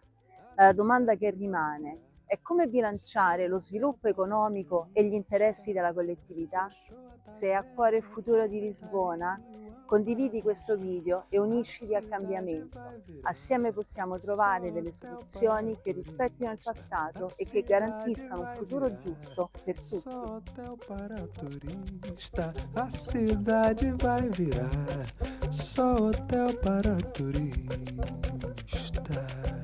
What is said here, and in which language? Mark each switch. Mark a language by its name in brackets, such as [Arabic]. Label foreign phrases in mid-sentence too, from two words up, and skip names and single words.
[Italian] La domanda che rimane è come bilanciare lo sviluppo economico e gli interessi della collettività? Se è a cuore il futuro di Lisbona, condividi questo video e unisciti al cambiamento. Assieme possiamo trovare delle soluzioni che rispettino il passato e che garantiscano un futuro giusto per tutti. [Portuguese] Só hotel para turista, a cidade vai virar. Só hotel para turista.